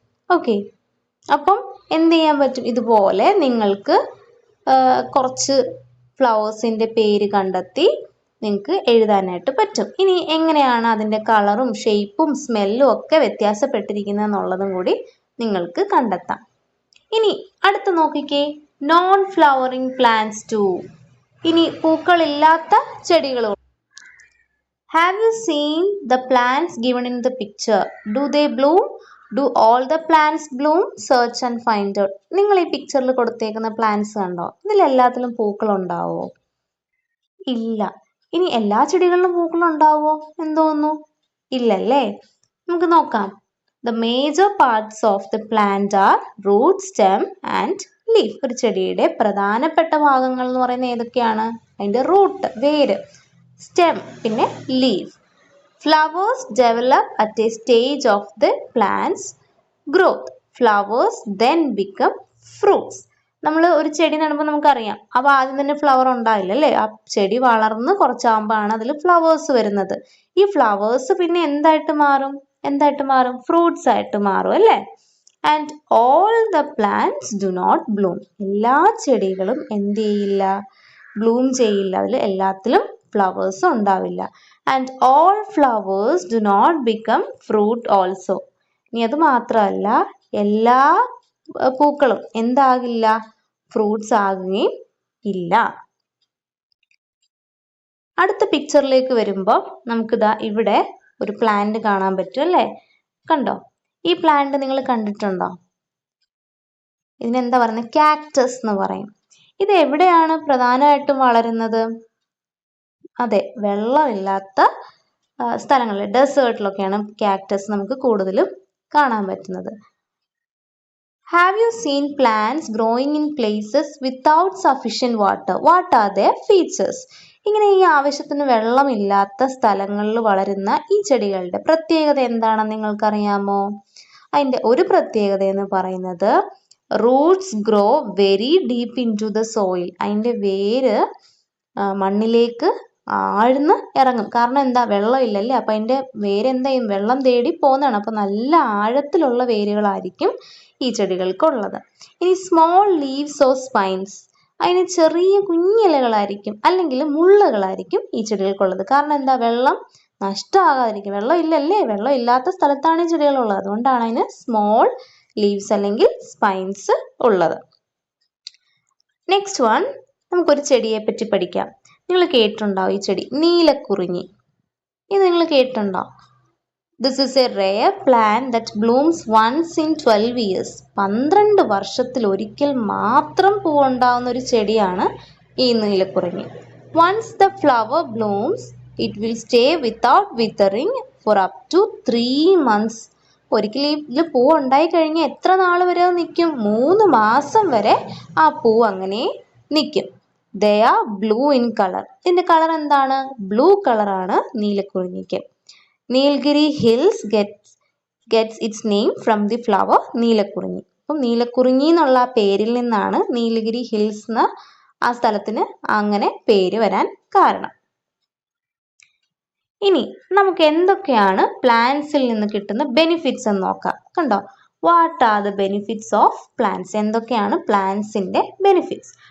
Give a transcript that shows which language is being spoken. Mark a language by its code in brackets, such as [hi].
[ml] Okay, അപ്പം എന്ത് ചെയ്യാൻ പറ്റും? ഇതുപോലെ നിങ്ങൾക്ക് കുറച്ച് ഫ്ലവേഴ്സിൻ്റെ പേര് കണ്ടെത്തി നിങ്ങൾക്ക് എഴുതാനായിട്ട് പറ്റും. ഇനി എങ്ങനെയാണ് അതിൻ്റെ കളറും ഷേപ്പും സ്മെല്ലും ഒക്കെ വ്യത്യാസപ്പെട്ടിരിക്കുന്നത് എന്നുള്ളതും കൂടി നിങ്ങൾക്ക് കണ്ടെത്താം. ഇനി അടുത്ത് നോക്കിക്കേ, [en] Non flowering plants too. [ml] ഇനി പൂക്കളില്ലാത്ത ചെടികളും. [en] Have you seen the plants given in the picture? Do they bloom? Do all the plants bloom? Search and find out. [ml] നിങ്ങൾ ഈ പിക്ചറിൽ കൊടുത്തേക്കുന്ന പ്ലാന്റ്സ് കണ്ടോ? ഇതിലെല്ലാത്തിലും പൂക്കളുണ്ടാവോ? ഇല്ല. ഇനി എല്ലാ ചെടികളിലും പൂക്കളുണ്ടാവോ എന്ന് തോന്നുന്നു? ഇല്ലല്ലേ. നമുക്ക് നോക്കാം. [en] The major parts of the plant are root, stem and leaf. [ml] ഒരു ചെടിയുടെ പ്രധാനപ്പെട്ട ഭാഗങ്ങൾ എന്ന് പറയുന്നത് ഏതൊക്കെയാണ്? അതിൻ്റെ റൂട്ട്, വേര്, സ്റ്റെം, പിന്നെ leaf. [en] Flowers develop at a stage of the plant's growth. Flowers then become fruits. [ml] നമ്മൾ ഒരു ചെടി നടുമ്പോൾ നമുക്കറിയാം, അപ്പോൾ ആദ്യം തന്നെ ഫ്ലവർ ഉണ്ടാവില്ല അല്ലേ. ആ ചെടി വളർന്ന് കുറച്ചാകുമ്പോഴാണ് അതിൽ ഫ്ലവേഴ്സ് വരുന്നത്. ഈ ഫ്ലവേഴ്സ് പിന്നെ എന്തായിട്ട് മാറും? ഫ്രൂട്ട്സ് ആയിട്ട് മാറും അല്ലേ. [en] And all the plants do not bloom. [ml] എല്ലാ ചെടികളും എന്ത് ചെയ്യില്ല? ബ്ലൂം ചെയ്യില്ല. അതിൽ എല്ലാത്തിലും ഫ്ലവേഴ്സ് ഉണ്ടാവില്ല. [en] And all flowers do not become fruit also. [ml] ഇനി അത് മാത്രമല്ല, എല്ലാ പൂക്കളും എന്താകില്ല? ഫ്രൂട്ട്സ് ആകുകയും ഇല്ല. അടുത്ത പിക്ചറിലേക്ക് വരുമ്പോൾ നമുക്കിതാ ഇവിടെ ഒരു പ്ലാന്റ് കാണാൻ പറ്റും അല്ലേ. കണ്ടോ? ഈ പ്ലാന്റ് നിങ്ങൾ കണ്ടിട്ടുണ്ടോ? ഇതിനെന്താ പറയുന്നത്? കാക്ടസ് എന്ന് പറയും. ഇത് എവിടെയാണ് പ്രധാനമായിട്ടും വളരുന്നത്? അതെ, വെള്ളമില്ലാത്ത സ്ഥലങ്ങളിൽ, ഡെസേർട്ടിലൊക്കെയാണ് കാക്ടസ് നമുക്ക് കൂടുതലും കാണാൻ പറ്റുന്നത്. [en] Have you seen plants growing in places without sufficient water? What are their features? [ml] ഇങ്ങനെ ഈ ആവശ്യത്തിന് വെള്ളമില്ലാത്ത സ്ഥലങ്ങളിൽ വളരുന്ന ഈ ചെടികളുടെ പ്രത്യേകത എന്താണെന്ന് നിങ്ങൾക്കറിയാമോ? അതിൻ്റെ ഒരു പ്രത്യേകത എന്ന് പറയുന്നത് [en] Roots grow very deep into the soil. [ml] അതിൻ്റെ വേര് മണ്ണിലേക്ക് ആഴ്ന്ന് ഇറങ്ങും. കാരണം എന്താ? വെള്ളമില്ലല്ലേ. അപ്പം അതിൻ്റെ വേര് എന്താ ചെയ്യും? വെള്ളം തേടി പോകുന്നതാണ്. അപ്പം നല്ല ആഴത്തിലുള്ള വേരുകളായിരിക്കും ഈ ചെടികൾക്കുള്ളത്. ഇനി [en] small leaves or spines, [ml] അതിന് ചെറിയ കുഞ്ഞിലകളായിരിക്കും അല്ലെങ്കിൽ മുള്ളുകളായിരിക്കും ഈ ചെടികൾക്കുള്ളത്. കാരണം എന്താ? വെള്ളം നഷ്ടമാകാതിരിക്കും. വെള്ളം ഇല്ലല്ലേ, വെള്ളം ഇല്ലാത്ത സ്ഥലത്താണ് ഈ ചെടികളുള്ളത്. അതുകൊണ്ടാണ് അതിന് സ്മോൾ ലീവ്സ് അല്ലെങ്കിൽ സ്പൈൻസ് ഉള്ളത്. നെക്സ്റ്റ് വൺ, നമുക്കൊരു ചെടിയെ പറ്റി പഠിക്കാം. നിങ്ങൾ കേട്ടിട്ടുണ്ടാവും ഈ ചെടി, നീലക്കുറിഞ്ഞി. ഇത് നിങ്ങൾ കേട്ടിട്ടുണ്ടോ? [en] This is a rare plant that blooms once in 12 years. [ml] 12 വർഷത്തിൽ ഒരിക്കൽ മാത്രം പൂവുണ്ടാവുന്ന ഒരു ചെടിയാണ് ഈ നീലക്കുറിഞ്ഞി. [en] Once the flower blooms, it will stay without withering for up to 3 months. [ml] ഒരിക്കൽ ഇതിൽ പൂവ് ഉണ്ടായി കഴിഞ്ഞാൽ എത്ര നാൾ വരെ നിൽക്കും? 3 മാസം വരെ ആ പൂവ് അങ്ങനെ നിൽക്കും. [en] They are blue in color. [ml] ഇതിൻ്റെ കളർ എന്താണ്? ബ്ലൂ കളറാണ് നീലക്കുറിഞ്ഞിക്ക്. [en] Nilgiri hills gets its name from the flower Neelakurinji. [ml] അപ്പം നീലക്കുറിഞ്ഞി എന്നുള്ള പേരിൽ നിന്നാണ് നീലഗിരി ഹിൽസ് എന്ന ആ സ്ഥലത്തിന് അങ്ങനെ പേര് വരാൻ കാരണം. ഇനി നമുക്ക് എന്തൊക്കെയാണ് പ്ലാന്റ്സിൽ നിന്ന് കിട്ടുന്ന ബെനിഫിറ്റ്സ് എന്ന് നോക്കാം. കണ്ടോ? [en] What are the benefits of plants? [ml] എന്തൊക്കെയാണ് പ്ലാന്റ്സിന്റെ ബെനിഫിറ്റ്സ്?